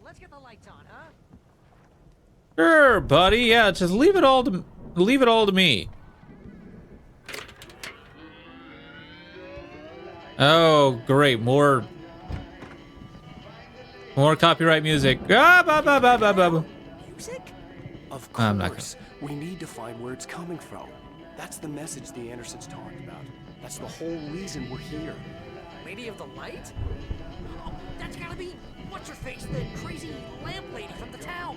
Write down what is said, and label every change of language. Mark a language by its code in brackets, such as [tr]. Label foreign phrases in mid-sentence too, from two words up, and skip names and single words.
[en] Let's get the lights on, huh? Sure, buddy. Yeah, just leave it all to me. Oh, great. More copyright music. Ah, ba, ba, ba, ba, ba. Music? Of I'm not course, we need to find where it's coming from. That's the message the Andersons talked about. That's the whole reason we're here. Lady of the Light? Oh, that's gotta be what's-her-face, the crazy lamp lady from the town.